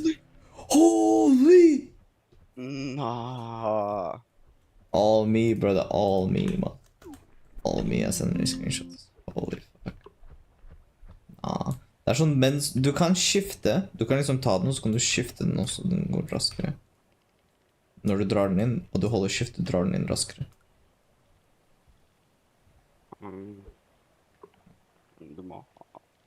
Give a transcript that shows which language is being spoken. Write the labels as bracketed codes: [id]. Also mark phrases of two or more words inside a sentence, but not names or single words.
[en] Holy! Nah. All me, brother. All me, man. All me, [no] jeg sender i screenshots. [en] Holy fuck. Nah. [no] Det er sånn, mens du kan skifte. Du kan liksom ta den, og så kan du skifte den også. Den går raskere. Når du drar den inn, og du holder skift, du drar den inn raskere. Du må ha.